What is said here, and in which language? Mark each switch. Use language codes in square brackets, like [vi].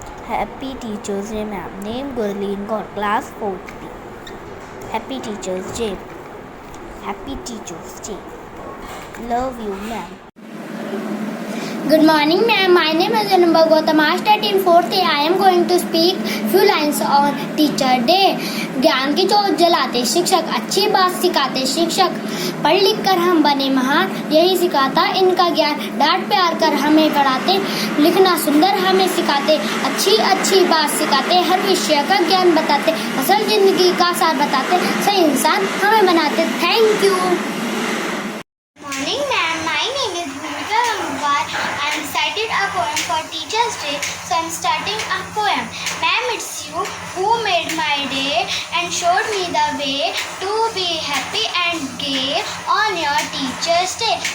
[en] Happy Teachers Day, ma'am. Name Gurleen Gaur, class 4th B. Happy Teachers Day. Happy Teachers Day. Love you, ma'am. Good morning, ma'am. My name is Anubha Gautam. I study in 4th A. I am going to speak few lines on Teacher Day. [hi] ज्ञान की जोत जलाते शिक्षक, अच्छी बात सिखाते शिक्षक, पढ़ लिख कर हम बने महान, यही सिखाता इनका ज्ञान। डांट प्यार कर हमें पढ़ाते, लिखना सुंदर हमें सिखाते, अच्छी अच्छी बात सिखाते, हर विषय का ज्ञान बताते, असल जिंदगी का सार बताते, सही इंसान हमें बनाते। [en] Thank you. Morning, ma'am. My name is Bhumika Rambar. I am recited a poem for Teachers' Day, so I am starting a poem. Ma'am, it's you who made my day and showed me the way to be happy and gay on your Teachers' Day.